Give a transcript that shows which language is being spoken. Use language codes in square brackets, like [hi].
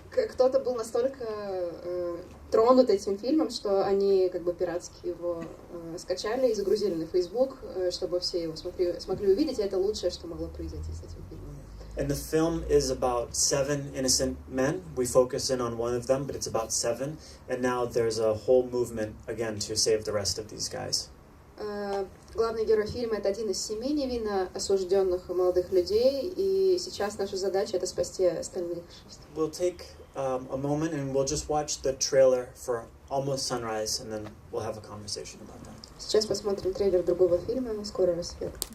[ru] Кто-то был настолько тронут этим фильмом, что они как бы пиратски его скачали и загрузили на Facebook, чтобы все его смогли увидеть, и это лучшее, что могло произойти с этим фильмом. [en] And the film is about 7 innocent men. We focus in on one of them, but it's about 7. And now there's a whole movement, again, to save the rest of these guys. [ru] Главный герой фильма — это один из 7 невинно осужденных молодых людей, и сейчас наша задача — это спасти остальных 6. [en] We'll take a moment and we'll just watch the trailer for Almost Sunrise, and then we'll have a conversation about that. [ru] Сейчас посмотрим трейлер другого фильма «Скоро рассвет».